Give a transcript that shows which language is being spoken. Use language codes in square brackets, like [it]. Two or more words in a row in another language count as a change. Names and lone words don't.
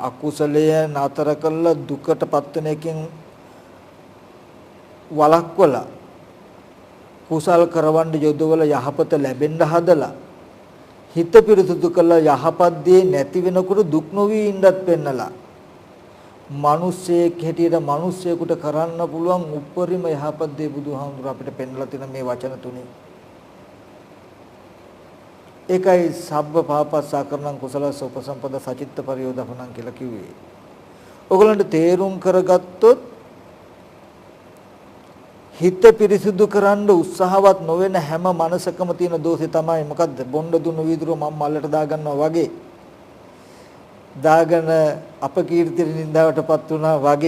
[si] අකුසලය නතර කළා දුකටපත් වෙන එකෙන් වළක්වලා කුසල් කරවන්න යොදවල යහපත ලැබෙන්න හදලා හිත පිරිසුදු කළා යහපත් දේ නැති වෙනකොට දුක් නොවි ඉන්නත් පෙන්නලා මිනිස්සෙක් හැටියට මිනිස්සෙකුට කරන්න පුළුවන් උපරිම යහපත් දේ බුදුහාමුදුර අපිට පෙන්නලා තියෙන මේ වචන තුනේ. [pi] ඒකයි සබ්බ පාපස්සාකරණං කුසලස්ස උපසම්පද සචිත්ත පරියෝදපණං [si] කියලා කිව්වේ. ඔයගලන්ට තේරුම් කරගත්තොත් හිත පිරිසුදු කරන්න උත්සාහවත් නොවන හැම මනසකම තියෙන දෝෂේ තමයි මොකද්ද? බොණ්ඩ දුන්නු වීදුරුව මම මල්ලට දාගන්නවා වගේ. දාගෙන අපකීර්තියට නින්දාවටපත් වුණා වගේ.